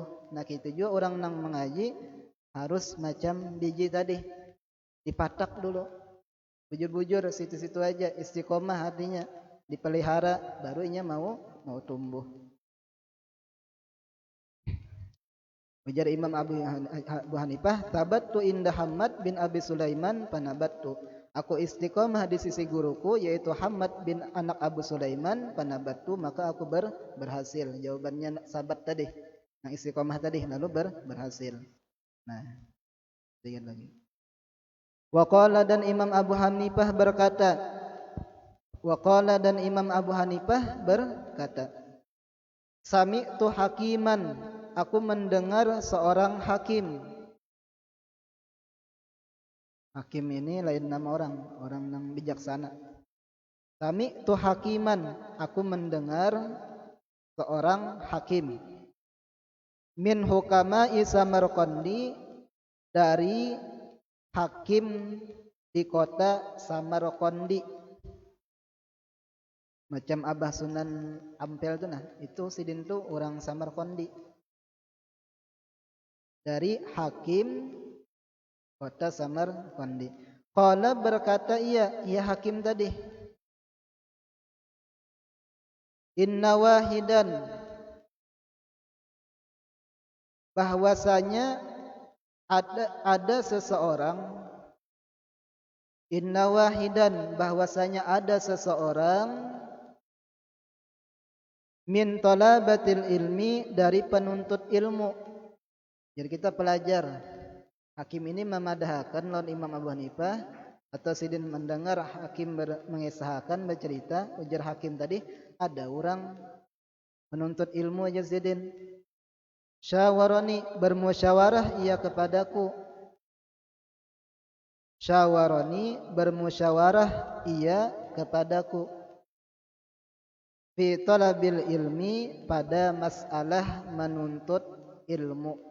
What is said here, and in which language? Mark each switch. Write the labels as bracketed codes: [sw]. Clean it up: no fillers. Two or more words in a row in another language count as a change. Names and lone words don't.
[bjn] Nah gitu juga orang nang mengaji harus macam biji tadi, dipatak dulu. Bujur-bujur situ-situ aja, istiqomah artinya dipelihara barunya mau tumbuh. Ujar Imam Abu Hanifah, [ar] ثبتّ عند [bjn] Hammad bin Abi Sulaiman panabattu. [id] Aku istiqomah di sisi guruku yaitu Hammad bin anak Abu Sulaiman panabattu, maka aku berhasil. Jawabannya sabat tadi. Yang istiqomah tadi lalu berhasil. Nah, lihat lagi. Waqala dan Imam Abu Hanifah berkata, Waqala dan Imam Abu Hanifah berkata, [ar] سمعت حكيما, [id] aku mendengar seorang hakim. Hakim ini lain nama orang yang bijaksana. [ar] سمعت حكيما, [id] aku mendengar seorang hakim. [ar] من حكماء سمرقندي, [id] dari hakim di kota Samarqandi. [bjn] Macam Abah Sunan Ampel tuh nah, itu sidin tuh orang Samarqandi. [id] Dari hakim kota Samarqandi. Qala berkata ia hakim tadi. [ar] إن واحدا, [id] bahwasanya ada seseorang, [ar] إن واحدا, [id] bahwasanya ada seseorang, [ar] من طلبة العلم, [id] dari penuntut ilmu. Jadi kita pelajar. [bjn] Hakim ini memadahkan lawan Imam Abu Hanifah, atau sidin mendengar hakim mengisahkan bercerita, ujar hakim tadi, ada orang menuntut ilmu aja sidin. [id] Syawarani, bermusyawarah ia kepadaku. Syawarani, bermusyawarah ia kepadaku. [ar] في طلب العلم, [id] pada masalah menuntut ilmu.